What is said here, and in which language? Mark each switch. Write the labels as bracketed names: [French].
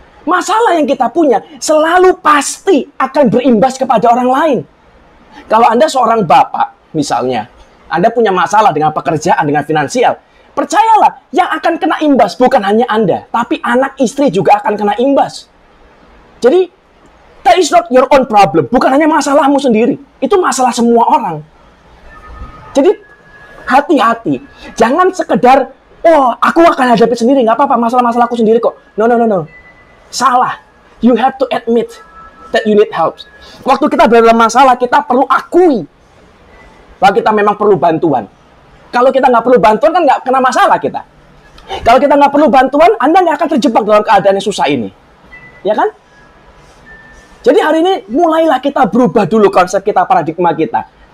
[Indonesian] Masalah yang kita punya selalu pasti akan berimbas kepada orang lain. Kalau Anda seorang bapak, misalnya, Anda punya masalah dengan pekerjaan, dengan finansial, percayalah, yang akan kena imbas bukan hanya Anda, tapi anak istri juga akan kena imbas. [English] Jadi, that is not your own problem. [Indonesian] Bukan hanya masalahmu sendiri. Itu masalah semua orang. Jadi, hati-hati. Jangan sekedar, oh, aku akan hadapi sendiri, nggak apa-apa, masalah-masalahku sendiri kok. No. Salah. [English] You have to admit that you need help. [Indonesian] Waktu kita berada dalam masalah, kita perlu akui bahwa kita memang perlu bantuan. Kalau kita nggak perlu bantuan, kan nggak kena masalah kita. Kalau kita nggak perlu bantuan, Anda nggak akan terjebak dalam keadaan yang susah ini. Ya kan? Jadi hari ini, mulailah kita berubah dulu konsep kita, paradigma kita.